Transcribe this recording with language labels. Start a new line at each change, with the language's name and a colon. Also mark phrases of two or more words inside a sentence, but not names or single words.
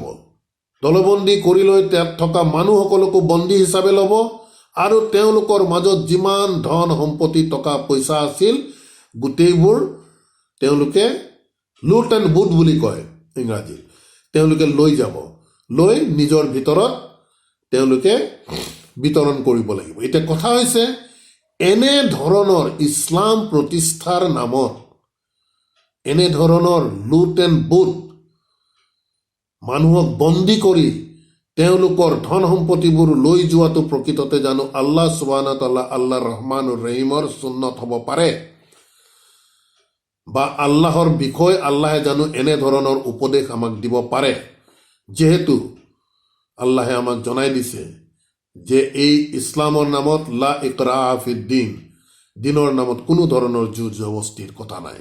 Assamese: দলবন্দী কৰি লৈ তাত থকা মানুহসকলকো বন্দী হিচাপে ল'ব আৰু তেওঁলোকৰ মাজত যিমান ধন সম্পত্তি টকা পইচা আছিল গোটেইবোৰ তেওঁলোকে
English: loot and boot
Assamese: বুলি কয় ইংৰাজীত, তেওঁলোকে লৈ যাব, লৈ নিজৰ ভিতৰত তেওঁলোকে বিতৰণ কৰিব লাগিব। এতিয়া কথা হৈছে এনে ধৰণৰ ইছলাম প্ৰতিষ্ঠাৰ নামত এনে ধৰণৰ
English: loot and boot
Assamese: মানুহক বন্দী কৰি তেওঁলোকৰ ধন সম্পত্তিবোৰ লৈ যোৱাটো প্ৰকৃততে জানো
Arabic: الله سبحانه وتعالى
Assamese: আল্লাহ ৰহমানুৰ ৰহিমৰ সুন্নত হ'ব পাৰে? বা আল্লাহৰ বিষয় আল্লাহে জানো এনে ধৰণৰ উপদেশ আমাক দিব পাৰে? যেহেতু আল্লাহে আমাক জনাই দিছে যে এই ইছলামৰ নামত
Arabic: لا إكراه في الدين,
Assamese: দিনৰ নামত কোনো ধৰণৰ জোৰ জবস্তিৰ কথা নাই।